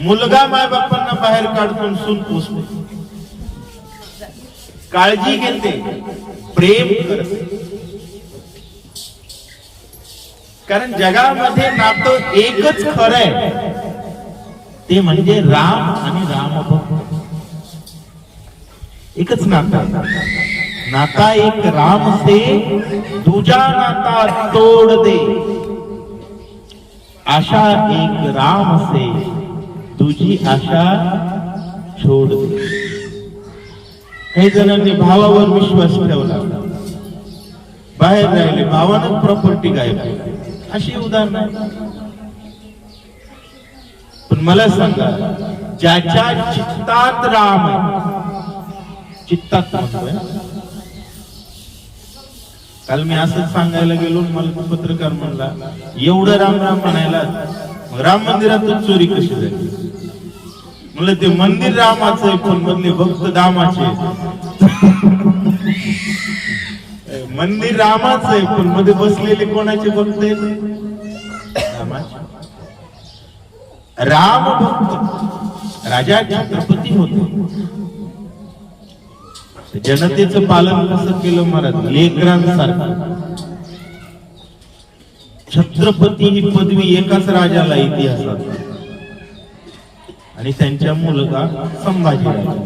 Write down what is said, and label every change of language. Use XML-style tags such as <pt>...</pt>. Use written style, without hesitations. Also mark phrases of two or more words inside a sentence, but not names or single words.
<mr>मुलगा मायबापांना बाहेर काढून सून पोचते, काळजी घेते, प्रेम करते. कारण जगामध्ये नातं एकच खरं आहे, ते म्हणजे राम आणि रामभक्त. एकच नाता.</mr> <hi>नाता एक राम से दूजा नाता तोड़ दे, आशा एक राम से तुझी आशा छोड दे.</hi> <mr>काही जणांनी भावावर विश्वास ठेवला, बाहेर राहिले, भावानं प्रॉपर्टी गायब. अशी उदाहरणं. पण मला सांगा, ज्याच्या चित्तात राम आहे, चित्तात म्हणतोय. काल मी असंच सांगायला गेलो, मला पत्रकार म्हणला एवढं राम राम म्हणायला राम मंदिरातून चोरी कशी झाली? म्हणलं ते मंदिर रामाचं आहे, पण मधले भक्त दामाचे. मंदिर रामाचं आहे, पण मध्ये बसलेले कोणाचे भक्त आहेत? रामाचे. राम भक्त राजा छत्रपती होते. जनतेचं पालन कसं केलं महाराज? लेकरांसारखं. छत्रपती ही पदवी एकाच राजाला इतिहासात, आणि त्यांच्या मुलगा संभाजीराजा.</mr>